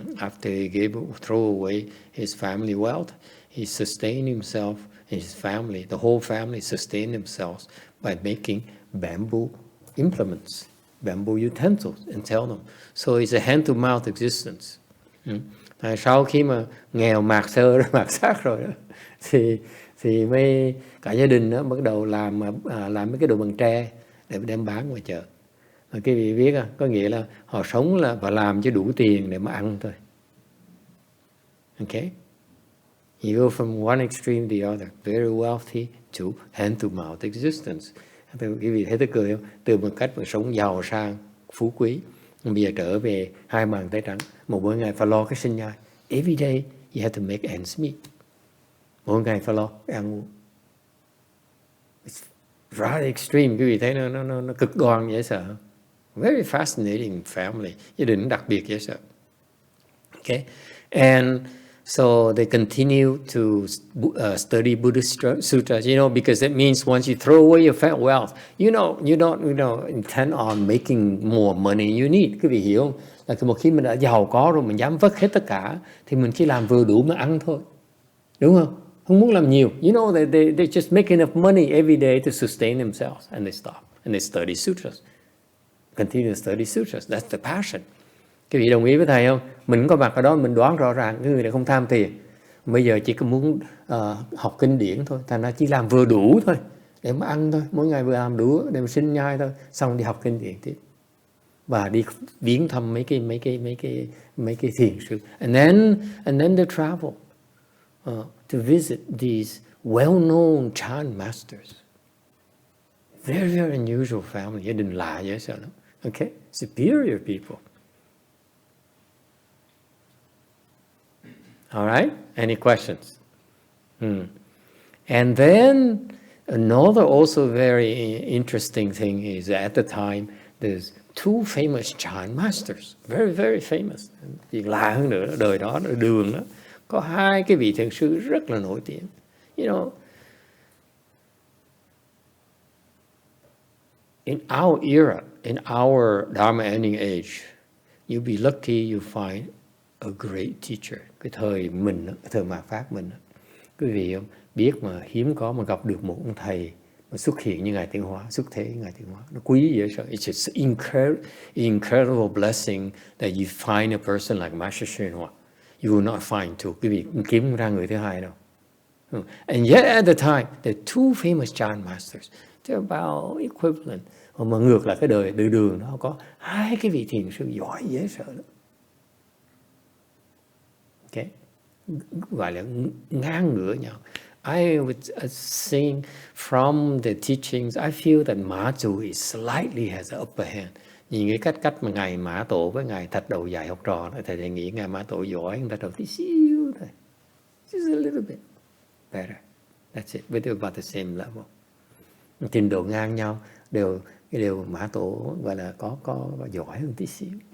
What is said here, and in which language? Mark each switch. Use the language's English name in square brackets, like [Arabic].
[English] After he throw away his family wealth, he sustained himself and his family. The whole family sustained themselves by making bamboo implements, bamboo utensils, and sell them. So it's a hand-to-mouth existence. [Vietnamese] Sau khi mà nghèo mạt xác rồi đó, thì mới cả gia đình đó bắt đầu làm mấy cái đồ bằng tre để đem bán ngoài chợ. Mà cái vị biết có nghĩa là họ sống là và làm cho đủ tiền để mà ăn thôi. [English] Okay? You go from one extreme to the other, very wealthy to hand-to-mouth existence. [Vietnamese] Cái vị thấy tôi cười không? Từ một cách mà sống giàu sang, phú quý, bây giờ trở về hai bàn tay trắng. Một mỗi ngày phải lo cái sinh nhai. [English] Every day you have to make ends meet. [Vietnamese] Mỗi ngày phải lo cái ăn uống. [English] It's rather extreme. [Vietnamese] Quý vị thấy nó cực đoan dễ sợ. [English] Very fascinating family. [Vietnamese] Gia đình đặc biệt dễ sợ. Okay? [English] And so they continue to study Buddhist sutras, because it means once you throw away your fat wealth, you don't intend on making more money you need. [Vietnamese] Quý vị hiểu không? Là một khi mình đã giàu có rồi, mình dám vất hết tất cả, thì mình chỉ làm vừa đủ mà ăn thôi. Đúng không? Không muốn làm nhiều. [English] They just make enough money every day to sustain themselves, and they stop. And they study sutras. Continue to study sutras. That's the passion. [Vietnamese] Cái vị đồng ý với thầy không? Mình có mặt ở đó mình đoán rõ ràng cái người này không tham tiền. Bây giờ chỉ có muốn học kinh điển thôi. Thành ra chỉ làm vừa đủ thôi. Để mà ăn thôi. Mỗi ngày vừa làm đủ để mà sinh nhai thôi. Xong đi học kinh điển tiếp. Và đi viếng thăm mấy cái thiền sư. [English] And then they travel to visit these well-known Chan masters. Very, very unusual family. [Vietnamese] Gia đình lạ dễ sợ lắm. Okay? [English] Superior people. All right? Any questions? And then another also very interesting thing is that at the time there's two famous Chan masters, very, very famous. [Vietnamese] Chuyện lạ hơn nữa, đời đó, đời Đường đó, có hai cái vị thiền sư rất là nổi tiếng. [English] In our era, in our Dharma ending age, you'll be lucky you find a great teacher. [Vietnamese] Cái thời mình, cái thời mạt Pháp mình, quý vị biết mà hiếm có mà gặp được một ông thầy mà xuất hiện như Ngài Tiến Hóa, xuất thế Ngài Tiến Hóa. Nó quý dễ sợ. [English] It's just incredible blessing that you find a person like Master ShiTou. You will not find two. [Vietnamese] Quý vị kiếm ra người thứ hai đâu. [English] And yet at the time, there are two famous Chan masters. They're about equivalent. [Vietnamese] Mà ngược lại cái đời Đường nó có hai cái vị thiền sư giỏi dễ sợ lắm. Okay? Gọi là ngang ngửa nhau. [English] I would saying from the teachings, I feel that MaZu is slightly has an upper hand. [Vietnamese] Nhìn cái cách mà Ngài Mã Tổ với Ngài Thạch Đầu dạy học trò, thầy nghĩ Ngài Mã Tổ giỏi, Thạch Đầu tí xíu thôi. [English] Just a little bit better. That's it. But they're about the same level. [Vietnamese] Trình độ ngang nhau, đều Mã Tổ gọi là có giỏi hơn tí xíu.